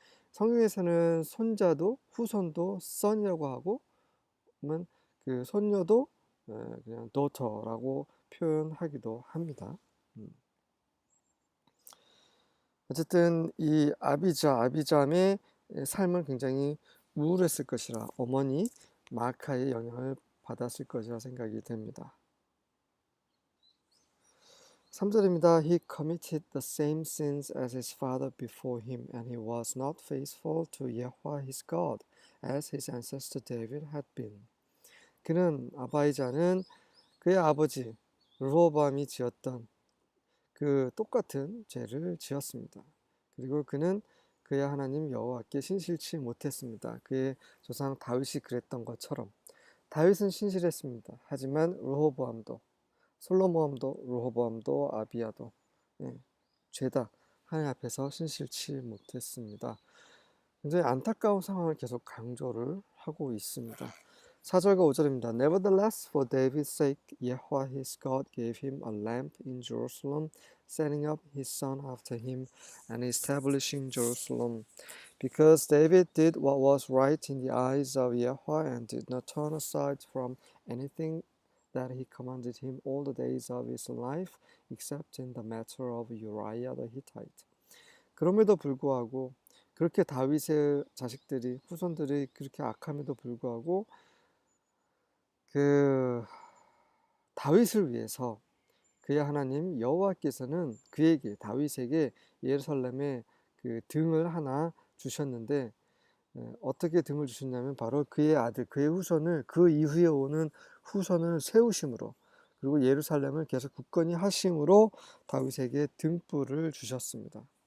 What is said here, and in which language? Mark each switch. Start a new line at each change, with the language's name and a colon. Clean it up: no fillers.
Korean: 성경에서는 손자도 후손도 son이라고 하고 그 손녀도 그냥 daughter라고 표현하기도 합니다. 어쨌든 이 아비잠의 삶은 굉장히 우울했을 것이라 어머니 마카의 영향을 받았을 것이라 생각이 됩니다. 3절입니다.
English: He committed the same sins as his father before him, and he was not faithful to Yahweh his God, as his ancestor David had been.
Korean: 아바이자는 그의 아버지 르호보암이 지었던 그 똑같은 죄를 지었습니다. 그리고 그는 그의 하나님 여호와께 신실치 못했습니다. 그의 조상 다윗이 그랬던 것처럼 다윗은 신실했습니다. 하지만 르호보암도 솔로몬도 르호보암도 아비야도 죄다 하나님 앞에서 신실치 못했습니다. 굉장히 안타까운 상황을 계속 강조를 하고 있습니다. 4절과 5절입니다.
English: Nevertheless, for David's sake, Yahweh his God gave him a lamp in Jerusalem, setting up his son after him and establishing Jerusalem. Because David did what was right in the eyes of Yahweh and did not turn aside from anything that he commanded him all the days of his life, except in the matter of Uriah the Hittite.
Korean: 그럼에도 불구하고 그렇게 다윗의 자식들이 후손들이 그렇게 악함에도 불구하고 그 다윗을 위해서 그의 하나님 여호와께서는 그에게 다윗에게 예루살렘에 그 등을 하나 주셨는데 어떻게 등을 주셨냐면 바로 그의 아들 그의 후손을 그 이후에 오는 후손을 세우심으로 그리고 예루살렘을 계속 굳건히 하심으로 다윗에게 등불을 주셨습니다.